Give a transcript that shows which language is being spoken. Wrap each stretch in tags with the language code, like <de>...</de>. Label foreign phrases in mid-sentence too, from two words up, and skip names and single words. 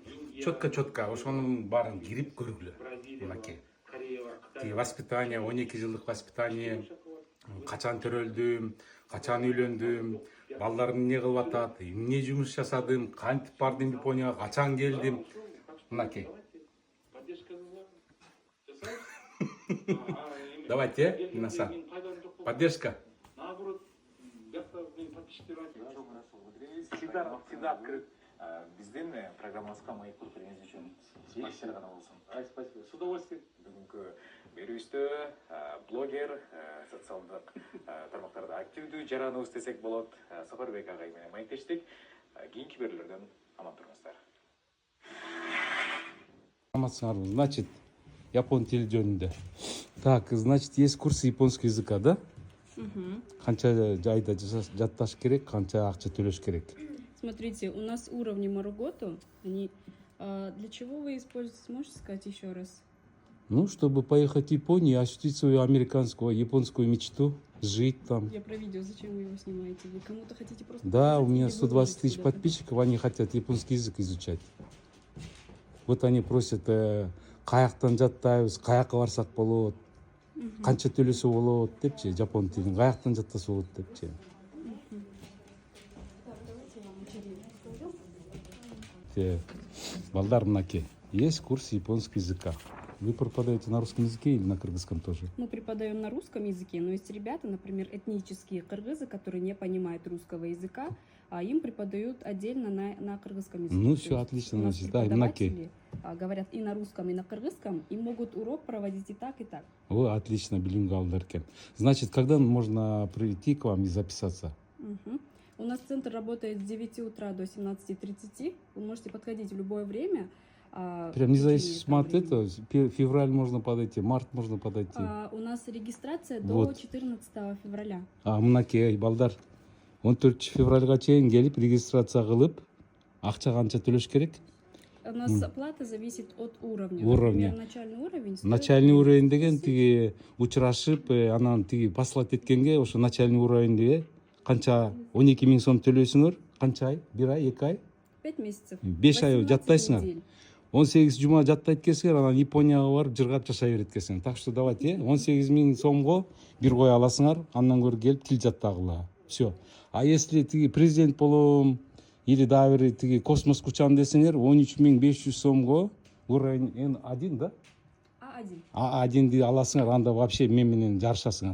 <ky>Четко ошонун баарын кирип көргүлө. Мынакей. Воспитание, 12 жылдык воспитание, качан төрөлдүм, качан үйлөндүм, балдарым эмне кылып атат, эмне жумуш жасадым, кантип бардым Японияга, качан келдим. Мынакей.</ky> <ru>Давайте, Минасан. Поддержка. Всегда открыт.</ru> <ky>Биздин программабызга маек болуп келгениңиз үчүн спасибо гана болсун.</ky> <ru>Спасибо. С удовольствием.</ru> <ky>Бүгүнкү берүүбүздө блогер, социалдык тармактарда активдүү жараныбыз десек болот. Сапарбек агай менен маектештик. Кийинки берүүлөрдөн аман туруңуздар. Амансыңарбы. Значит, япон тили жөнүндө.</ky> <ru>Так, значит, есть курсы японского языка, да?</ru> <ky>Канча жайда жатташ керек, канча акча төлөш керек?</ky> <ru>Смотрите, у нас уровни Марugото, они... для чего вы используете, можете сказать еще раз? Ну, чтобы поехать в Японию, ощутить свою американскую, японскую мечту, жить там. Я про видео, зачем вы его снимаете? Вы кому-то хотите просто... Да, у меня 120 тысяч подписчиков, они хотят японский язык изучать. Вот они просят,</ru> <ky>каяктан жаттайбыз, каяка барсак болот, канча төлөсө болот депчи, жапон тилин каяктан жаттаса болот депчи. Балдар, мынакей,</ky> <ru>есть курс японского языка. Вы преподаете на русском языке или на кыргызском тоже? Мы преподаем на русском языке, но есть ребята, например, этнические кыргызы, которые не понимают русского языка, а им преподают отдельно на кыргызском языке. Ну все, отлично, значит, да, преподаватели говорят и на русском, и на кыргызском, и могут урок проводить и так, и так. О, отлично,</ru> <ky>билингвалдар экен.</ky> <ru>Значит, когда можно прийти к вам и записаться? У нас центр работает с 9 утра до 17:30. Вы можете подходить в любое время. Прям независимо от этого, февраль можно подойти, март можно подойти. У нас регистрация вот. до 14 февраля.</ru> <ky>Мынакей, балдар, 14 февральга чейин келип, регистрация кылып, акча канча төлөш керек?</ky> <ru>У нас оплата зависит от уровня. Уровня. Например, начальный уровень. Начальный уровень</ru> <ky>деген тиги учурашып, анан тиги послать эткенге, ошо</ky> <ru>начальный уровеньде</ru> <ky>канча 12 000 сом төлөйсүңөр, канча ай? 1 ай, 2 ай?</ky> <ru>5 месяцев.</ru> <ky>5 ай жаттайсыңар. 18 жума жаттайт экенсиңер, анан Японияга барып жыргап жашай берет экенсиңер.</ky> <ru>Так что давайте,</ru> <ky>18 000 сомго бир кой аласыңар, андан көрө келип тил жаттагыла.</ky> <ru>Все.</ru> <ky>А если тиги президент болом или дагы бир тиги космоско учам десеңер, 13 500 сомго уровень N1, да? А1. А1ди аласыңар, анда вообще мен менен жарышасыңар.</ky>